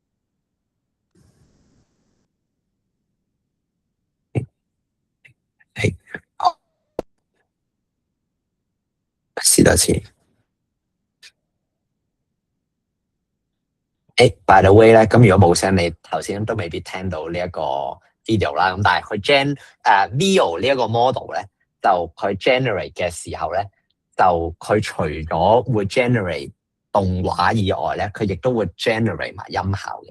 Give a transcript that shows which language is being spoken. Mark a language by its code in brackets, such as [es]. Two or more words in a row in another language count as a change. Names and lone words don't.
[yue] 好，試多次。 [en] by the way [yue] 咧，咁如果冇聲，你頭先都未必聽到呢一個 video 啦。咁但係佢 Veo 呢一個 model 咧，就佢 generate 嘅時候咧，就佢除咗會 generate 動畫以外咧，佢亦都會 generate 埋音效嘅。